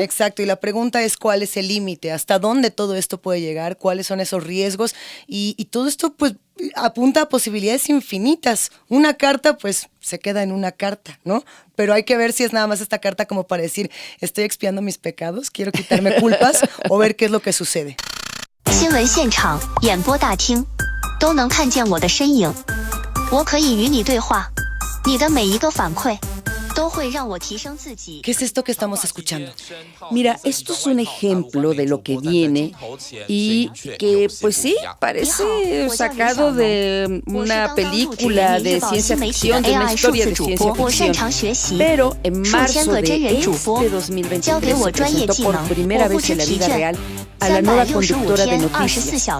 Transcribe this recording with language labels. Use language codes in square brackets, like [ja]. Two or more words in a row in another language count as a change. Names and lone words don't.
[es] Exacto, y la pregunta es cuál es el límite, hasta dónde todo esto puede llegar, cuáles son esos riesgos, y todo esto pues apunta a posibilidades infinitas. Una carta pues se queda en una carta, ¿no? Pero hay que ver si es nada más esta carta como para decir: estoy expiando mis pecados, quiero quitarme culpas, o ver qué es lo que sucede. [zh] 新闻现场演播大厅都能看见我的身影，我可以与你对话，你的每一个反馈都会让我提升自己。 [es] ¿Qué es esto que estamos escuchando? Mira, esto es un ejemplo de lo que viene y que, pues sí, parece sacado de una película de ciencia ficción, de una historia de ciencia ficción. Pero en marzo de este 2023 se presentó por primera vez en la vida real a la nueva conductora de noticias.